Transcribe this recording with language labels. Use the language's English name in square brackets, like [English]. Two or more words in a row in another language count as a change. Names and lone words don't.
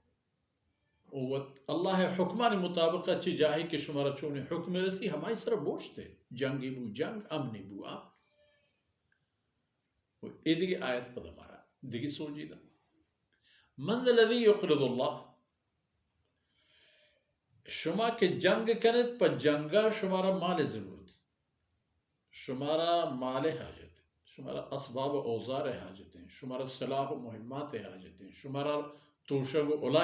[Baluchi] اللہ حکمان مطابق اچھی جاہی کہ شمارا چونے حکم رسی ہمائی سر بوشتے جنگی بو جنگ امنی بو آم ادھگی آیت پدا مارا دگی سوچی دا [Arabic] من الذي يقرض اللہ [Baluchi] شما کے جنگ کنت پا جنگا شمارا مال ضرورت شمارا مال حاجت شمارا اسباب و اوزار حاجتیں شمارا صلاح و مہمات حاجتیں شمارا توشگ و علا